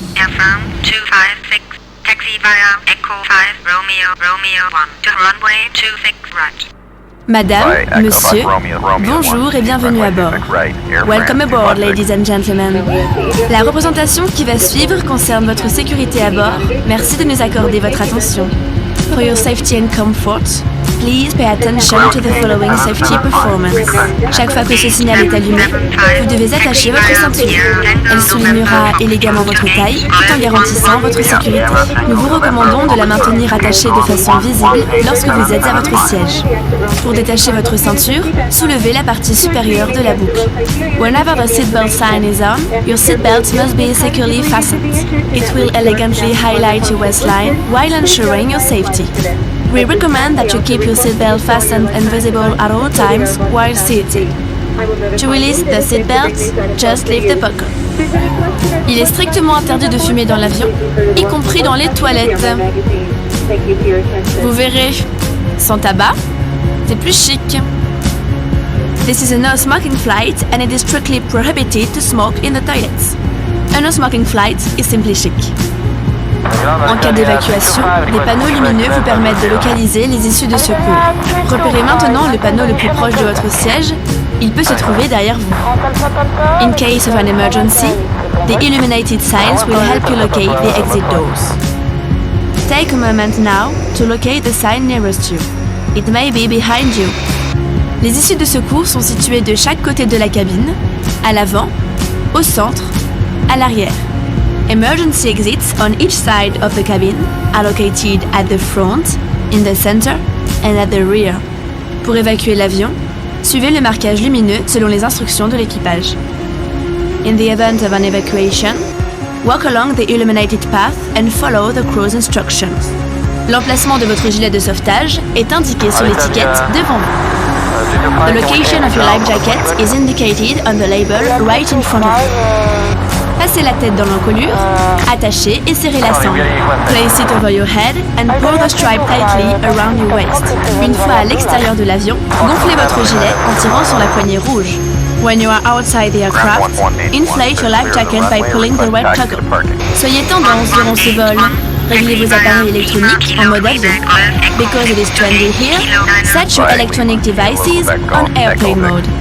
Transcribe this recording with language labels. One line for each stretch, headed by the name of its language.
English: FM 256, taxi via Echo 5 Romeo 1 to runway 26 right.
French: Madame, monsieur, bonjour et bienvenue à bord.
English: Welcome aboard, ladies and gentlemen.
French: La représentation qui va suivre concerne votre sécurité à bord. Merci de nous accorder votre attention.
English: For your safety and comfort, please pay attention to the following safety performance.
French: Chaque fois que ce signal est allumé, vous devez attacher votre ceinture. Elle soulignera élégamment votre taille tout en garantissant votre sécurité. Nous vous recommandons de la maintenir attachée de façon visible lorsque vous êtes à votre siège. Pour détacher votre ceinture, soulevez la partie supérieure de la boucle.
English: Whenever the seatbelt sign is on, your seatbelt must be securely fastened. It will elegantly highlight your waistline while ensuring your safety. We recommend that you keep your seatbelt fastened and visible at all times while seated. To release the seatbelt, just leave the buckle.
French: Il est strictement interdit de fumer dans l'avion, y compris dans les toilettes. Vous verrez, sans tabac, c'est plus chic.
English: This is a no-smoking flight and it is strictly prohibited to smoke in the toilets. A no-smoking flight is simply chic.
French: En cas d'évacuation, des panneaux lumineux vous permettent de localiser les issues de secours. Repérez maintenant le panneau le plus proche de votre siège. Il peut se trouver derrière vous.
English: In case of an emergency, the illuminated signs will help you locate the exit doors. Take a moment now to locate the sign nearest you. It may be behind you.
French: Les issues de secours sont situées de chaque côté de la cabine, à l'avant, au centre, à l'arrière.
English: Emergency exits on each side of the cabin are located at the front, in the center, and at the rear.
French: Pour évacuer l'avion, suivez le marquage lumineux selon les instructions de l'équipage.
English: In the event of an evacuation, walk along the illuminated path and follow the crew's instructions.
French: L'emplacement de votre gilet de sauvetage est indiqué sur l'étiquette devant vous.
English: The location of your life jacket is indicated on the label right in front of you.
French: Passez la tête dans l'encolure, attachez et serrez la sangle.
English: Place it over your head and pull the stripe tightly around your waist.
French: Une fois à l'extérieur de l'avion, gonflez votre gilet en tirant sur la poignée rouge.
English: When you are outside the aircraft, inflate your life jacket by pulling the red toggle.
French: Soyez tendance durant ce vol. Réglez vos appareils électroniques en mode avion.
English: Because it is trendy here, set your electronic devices on airplane mode.